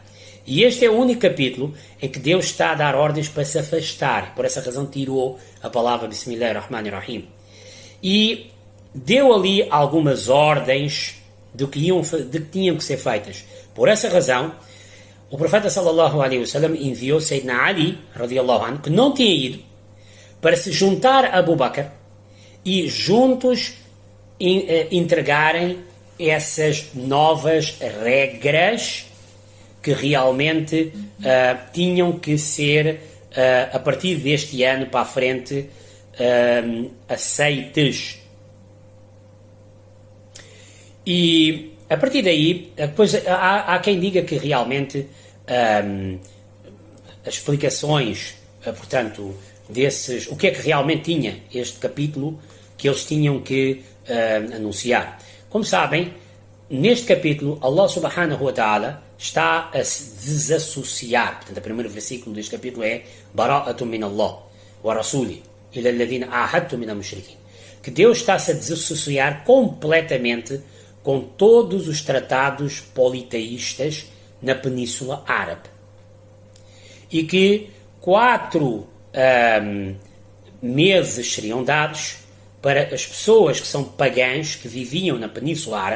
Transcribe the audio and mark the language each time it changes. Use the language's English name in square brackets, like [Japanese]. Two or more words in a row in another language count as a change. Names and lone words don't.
[Portuguese] E este é o único capítulo em que Deus está a dar ordens para se afastar. Por essa razão tirou a palavra Bismillahirrahmanirrahim. E deu ali algumas ordens de que tinham que ser feitas. Por essa razão, o profeta [Arabic] صلى الله عليه وسلم [Portuguese] enviou Sayyidina Ali, [Arabic] رضي الله عنه, [Portuguese] que não tinha ido, para se juntar a Abu Bakr e juntos entregarem essas novas regras que realmente tinham que ser, a partir deste ano para a frente, aceites. E a partir daí, depois há quem diga que realmente as explicações, portanto, desses, o que é que realmente tinha este capítulo que eles tinham que anunciar. Como sabem, neste capítulo, Allah [Arabic] سبحانه وتعالى [Portuguese] está a se desassociar. Portanto, o primeiro versículo deste capítulo é [Arabic] براءة من الله ورسوله إلى الذين عاهدتم من المشركين. [Portuguese] Que Deus está-se a desassociar completamente com todos os tratados politeístas na Península Árabe. E que 4 meses seriam dados para as pessoas que são pagãs, que viviam na Península Árabe.